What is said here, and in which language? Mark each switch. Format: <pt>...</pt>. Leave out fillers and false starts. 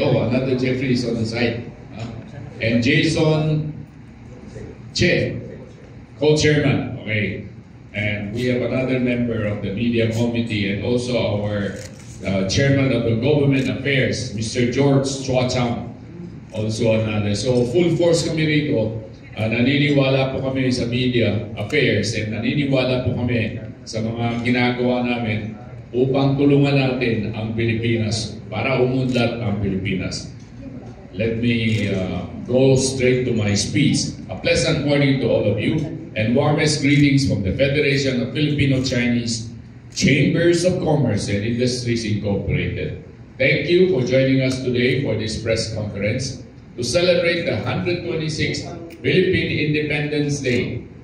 <en>Oh, another Jeffrey is on the side. And Jason Che, co-chairman. Okay. And we have another member of the media committee and also our chairman of the government affairs, Mr. George Chua Chang, also another.</en> <tl>So full force kami rito. Naniniwala po kami sa media affairs and naniniwala po kami sa mga ginagawa namin upang tulungan natin ang Pilipinas para umunlad ang Pilipinas.</tl> <en>Let me go straight to my speech. A pleasant morning to all of you and warmest greetings from the Federation of Filipino-Chinese Chambers of Commerce and Industries Incorporated. Thank you for joining us today for this press conference to celebrate the 126th Philippine Independence Day.</en>